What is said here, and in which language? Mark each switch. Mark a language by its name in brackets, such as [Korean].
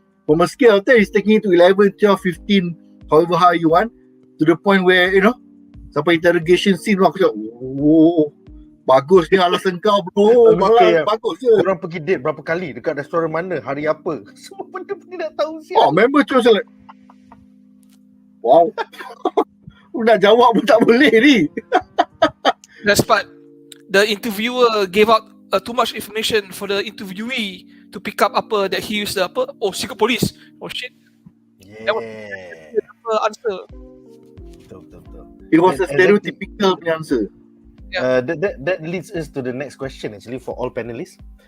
[English] From a scale of 10, is taking it to 11, 12, 15, however high you want, to the point where, you know, sampai interrogation scene aku cakap, oh, [Malay] Bagus dia alasan kau bro. Bagus je. Korang pergi date berapa kali? Dekat restoran mana? Hari apa? Semua benda-benda nak tahu siap. Oh, member terus like, wow. Nak jawab pun tak boleh ni. [English] That's part. The interviewer gave out too much information for the interviewee to pick up apa that he used secret police. Oh shit. Yeah. That was the answer. [Malay] Betul. [English] It was a stereotypical answer. That leads us to the next question actually for all panelists.